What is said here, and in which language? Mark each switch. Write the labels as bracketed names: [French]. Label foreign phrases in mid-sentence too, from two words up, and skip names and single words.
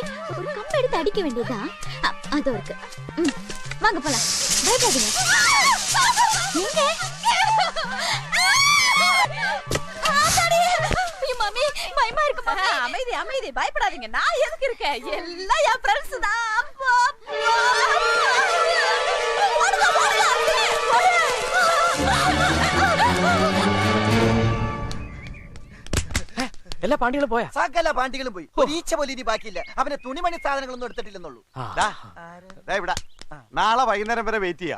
[Tamil] ஒரு கம்பு எடுத்து அடிக்க வேண்டியதா? அது இருக்கு. வாங்க போலாம். பயப்படாதீங்க. எங்க? மாமி பயமா இருக்குமா? அமைதி அமைதி, பயப்படாதீங்க. நான் எதுக்கு இருக்கேன்? எல்லாம் என் ஃப்ரெண்ட்ஸ் தான். [Malayalam] എല്ലാ പാണ്ടികളും പോയാ? സകല പാണ്ടികളും പോയി. ഒരു ഈച്ച പോലും ഇനി ബാക്കിയില്ല. അവനെ തുണിമണി സാധനങ്ങളൊന്നും എടുത്തിട്ടില്ലെന്നുള്ളൂ. നാളെ വൈകുന്നേരം വരെ വെയിറ്റ് ചെയ്യാം.